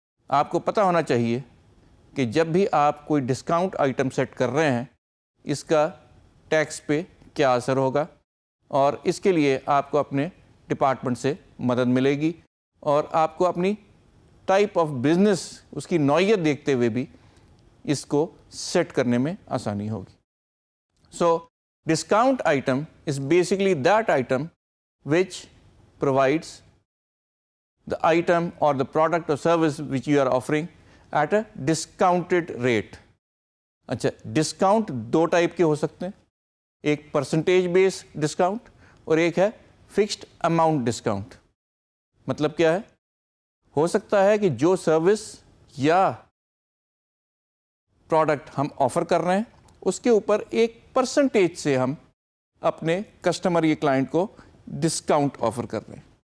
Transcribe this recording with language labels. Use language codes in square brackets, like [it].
[hi] आपको पता होना चाहिए कि जब भी आप कोई डिस्काउंट आइटम सेट कर रहे हैं इसका टैक्स पे क्या असर होगा, और इसके लिए आपको अपने डिपार्टमेंट से मदद मिलेगी और आपको अपनी टाइप ऑफ बिज़नेस उसकी नौइयत देखते हुए भी इसको सेट करने में आसानी होगी। [en] So discount item is basically that item which provides the item or the product or service which you are offering at a discounted rate. [hi] अच्छा, डिस्काउंट दो टाइप के हो सकते हैं, एक परसेंटेज बेस डिस्काउंट और एक है फिक्स्ड अमाउंट डिस्काउंट। मतलब क्या है? हो सकता है कि जो सर्विस या प्रोडक्ट हम ऑफ़र कर रहे हैं उसके ऊपर एक परसेंटेज से हम अपने कस्टमर या क्लाइंट को डिस्काउंट ऑफ़र कर रहे हैं।